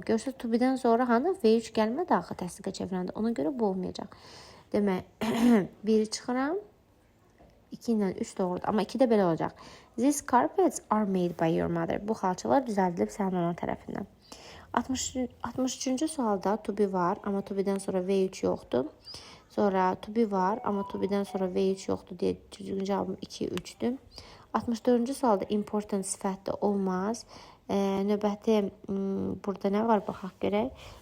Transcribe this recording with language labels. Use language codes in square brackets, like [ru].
[az] Görürsünüz, to be-dən sonra hanı V3 gəlmədi axı təsdiqə çevirəndə. Ona görə bu olmayacaq. Demək, 1 çıxıram, 2 ilə 3 doğrudur. Amma 2 də belə olacaq. [en] These carpets are made by your mother. [az] Bu xalçalar düzəldilib sənin ana tərəfindən. 63-cü sualda to be var, amma to be-dən sonra V3 yoxdur. Sonra to be var, amma to be-dən sonra V3 yoxdur deyə düzgün cavabım 2, 3-dür. 64-cü sualda important sifət də olmaz. Növbəti burada nə var baxaq görək.